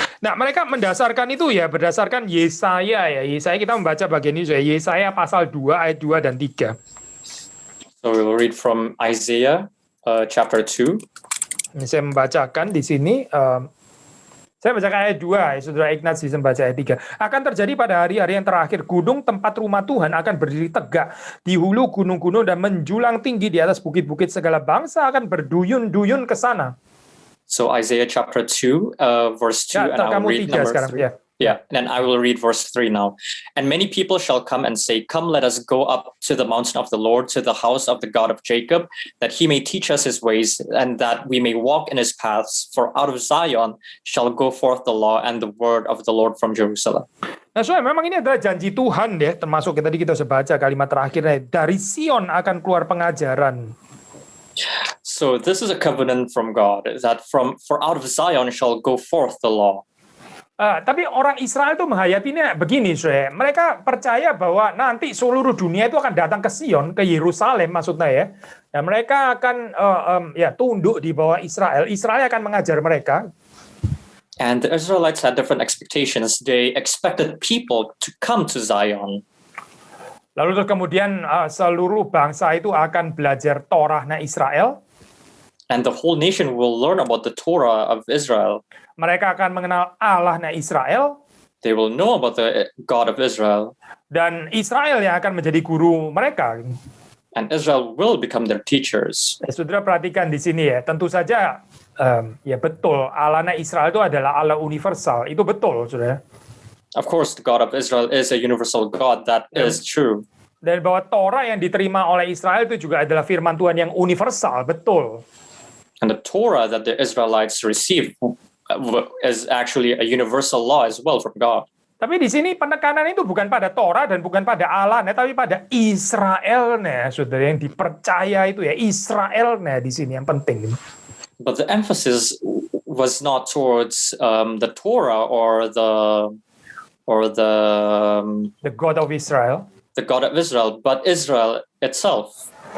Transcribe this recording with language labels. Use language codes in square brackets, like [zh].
[id] Nah, mereka mendasarkan itu ya berdasarkan Yesaya ya. Yesaya kita membaca bagian ini, Yesaya pasal 2 ayat 2 dan 3. [en] So we will read from Isaiah chapter 2. [id] Ini saya membacakan di sini. Saya bacakan ayat 2, ya, Saudara Ignaz bisa membaca ayat 3. Akan terjadi pada hari-hari yang terakhir, gunung tempat rumah Tuhan akan berdiri tegak di hulu gunung-gunung dan menjulang tinggi di atas bukit-bukit, segala bangsa akan berduyun-duyun ke sana. [en] So Isaiah chapter 2, verse 2, and I will read number 3. Yeah, and I will read verse 3 now. And many people shall come and say, come, let us go up to the mountain of the Lord, to the house of the God of Jacob, that he may teach us his ways, and that we may walk in his paths. For out of Zion shall go forth the law and the word of the Lord from Jerusalem. [id] Nah, soalnya memang ini adalah janji Tuhan ya, termasuk tadi kita sudah baca kalimat terakhirnya, dari Sion akan keluar pengajaran. [en] So this is a covenant from God, that for out of Zion shall go forth the law. [id] Tapi orang Israel itu menghayatinya begini, mereka percaya bahwa nanti seluruh dunia itu akan datang ke Sion, ke Yerusalem maksudnya ya. Dan mereka akan tunduk di bawah Israel. Israel akan mengajar mereka. [en] And the Israelites had different expectations. They expected people to come to Zion. [id] Lalu terus kemudian seluruh bangsa itu akan belajar Torahnya Israel. [en] And the whole nation will learn about the Torah of Israel. [id] Mereka akan mengenal Allahnya Israel. [en] They will know about the God of Israel. [id] Dan Israel yang akan menjadi guru mereka. [en] And Israel will become their teachers. [id] Saudara perhatikan di sini ya, tentu saja ya betul, Allahnya Israel itu adalah Allah universal. Itu betul, saudara. [en] Of course, the God of Israel is a universal God. That is true. [id] Dan bahwa Torah yang diterima oleh Israel itu juga adalah firman Tuhan yang universal, betul. [en] And the Torah that the Israelites received is actually a universal law as well from God. [id] Tapi di sini penekanan itu bukan pada Torah dan bukan pada Allah, tapi pada Israelnya, saudara, yang dipercaya itu ya, Israelnya di sini yang penting. [en] But the emphasis was not towards the Torah or the God of Israel. The God of Israel, but Israel itself.